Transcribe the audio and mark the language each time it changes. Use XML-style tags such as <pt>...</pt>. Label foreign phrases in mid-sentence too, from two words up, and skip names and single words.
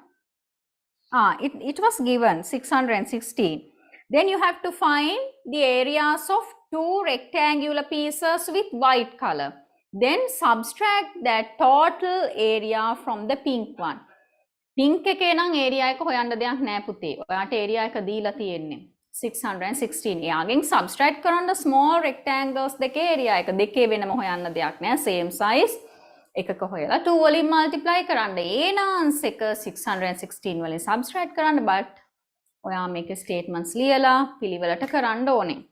<en>It was given 616. Then you have to find the areas of two rectangular pieces with white color. Then subtract that total area from the pink one.</en> <si>Pink එකේ නම් area එක හොයන්න දෙයක් නෑ පුතේ. ඔයාට area එක දීලා තියෙන්නේ 616. එයාගෙන් subtract කරන්න</si> <en>small rectangles</en> <si>දෙකේ area එක දෙකේ වෙනම හොයන්න දෙයක් නෑ.</si> <en>Same size.</en> <si>එකක හොයලා 2 වලින් multiply කරන්න. ඒ නාන්ස් එක 616 වලින් subtract කරන්න. but ඔයා මේකේ statements ලියලා පිළිවෙලට කරන්න ඕනේ.</si>